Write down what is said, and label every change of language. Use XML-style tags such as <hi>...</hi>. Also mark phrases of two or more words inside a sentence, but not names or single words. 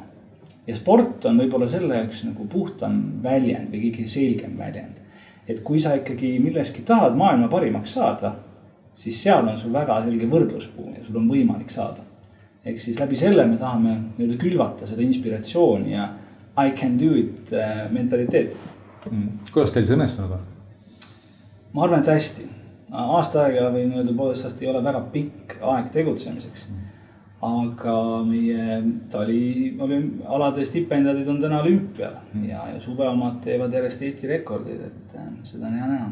<et>Ja sport on võib-olla selle jaoks nagu puhtam väljend või kõige selgem väljend. Et kui sa ikkagi milleski tahad maailma parimaks saada, siis seal on sul väga selge võrdluspuu ja sul on võimalik saada. Ehk siis läbi selle me tahame külvata seda inspiratsiooni ja</et> <en>I can do it</en> <et>mentaliteet. Kuidas teil see õnnestunud on? Ma arvan, et hästi. Aasta aega või poolest aasta ei ole väga pikk aeg tegutsemiseks. Aga ta oli alade stipendiadid on täna olümpial ja suve omad teevad järjest Eesti rekordid, et seda on hea näha.</et>